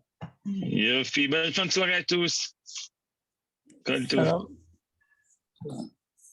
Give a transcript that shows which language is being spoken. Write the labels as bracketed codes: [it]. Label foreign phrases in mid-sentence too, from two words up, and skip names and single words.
[he] יופי, [fr] bonne fin de soirée à tous. [he] כל טוב.